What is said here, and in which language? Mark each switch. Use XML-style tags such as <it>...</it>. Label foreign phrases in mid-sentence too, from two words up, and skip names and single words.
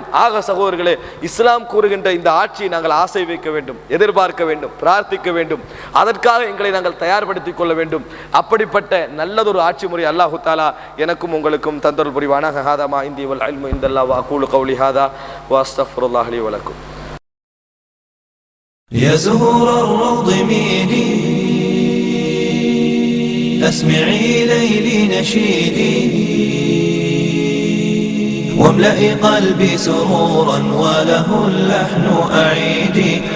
<ta>ஆக சகோதரர்களே, இஸ்லாம் கூறுகின்ற இந்த ஆட்சியை நாங்கள் ஆசை வைக்க வேண்டும், எதிர்பார்க்க வேண்டும், பிரார்த்திக்க வேண்டும். அதற்காக எங்களை நாங்கள் தயார்படுத்திக் கொள்ள வேண்டும். அப்படிப்பட்ட நல்லதொரு ஆட்சி முறை</ta> <ar>الله تعالى</ar> <ta>எனக்கும் உங்களுக்கும் தந்தருள் புரிவானாக.</ta> <ar>هذا ما عندي والعلم عند الله وأقول قولي هذا وأستغفر الله لي ولكم. يا زهور الروض ميدي أسمعي ليلي نشيدي واملئي قلبي سرورا وله اللحن أعيدي</ar>